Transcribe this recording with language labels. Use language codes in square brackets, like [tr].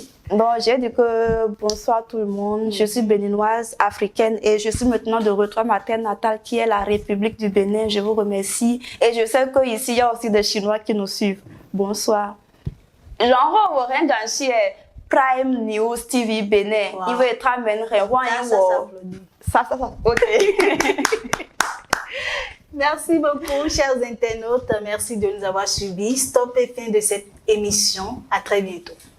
[fr] Donc, j'ai dit que bonsoir tout le monde, je suis béninoise, africaine et je suis maintenant de retour à ma terre natale qui est la République du Bénin. Je vous remercie et je sais qu'ici il y a aussi des Chinois qui nous suivent. Bonsoir. [zh] 然后我很感谢 Prime News TV Bénin， 因为他们很欢迎我。 [fr] ça, OK. Merci beaucoup, chers internautes. Merci de nous avoir suivis. Stop et fin de cette émission. À très bientôt.